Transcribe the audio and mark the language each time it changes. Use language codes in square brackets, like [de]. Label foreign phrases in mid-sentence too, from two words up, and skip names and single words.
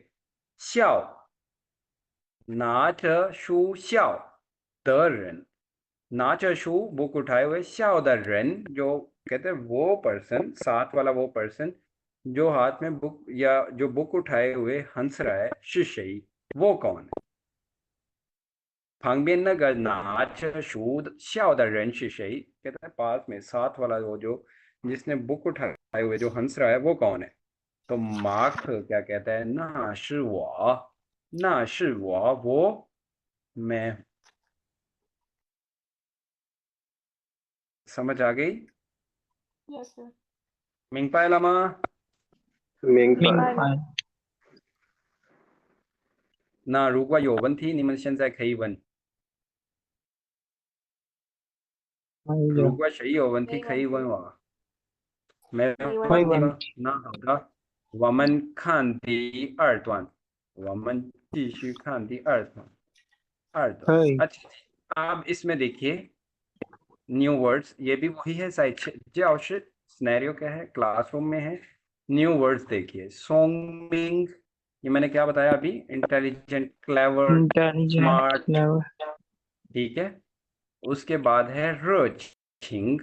[hi] श्याओ, [zh] 拿着书笑的人, 拿着书 [hi] बुक उठाए हुए, [zh] 笑的人 [hi] जो कहते हैं वो पर्सन, साथ वाला वो पर्सन जो हाथ में बुक या जो बुक उठाए हुए हंस रहा है, [zh] 是谁 [hi] वो कौन है? [zh] 旁边那个拿着书的笑的人是谁? [hi] कहता है पास में साथ वाला वो जो जिसने बुक उठाए हुए जो हंस रहा है वो कौन है? तो मार्क क्या कहता है, [zh] 那是我, 那是我, [hi] वो मैं। समझ आ गई? [en] Yes, sir. [zh] 明白了吗? 明白。明 [en] Bye. [zh] 白。那如果有问题你们现在可以问，还如有果谁有问题没可以问题。问我。没没没问题吗？问题。那好的，我们看第二段，我们继续看第二段。可以 [hi] अच्छा, आप इसमें देखिए [en] new words, [hi] ये भी वही है [en] side scenario [hi] क्या है, क्लासरूम में है। [en] new words [hi] देखिए, सोंगबिंग, ये मैंने क्या बताया अभी, इंटेलिजेंट, क्लेवर, इंटेलिजेंट स्मार्ट, क्लेवर ठीक है। उसके बाद है रचिंग।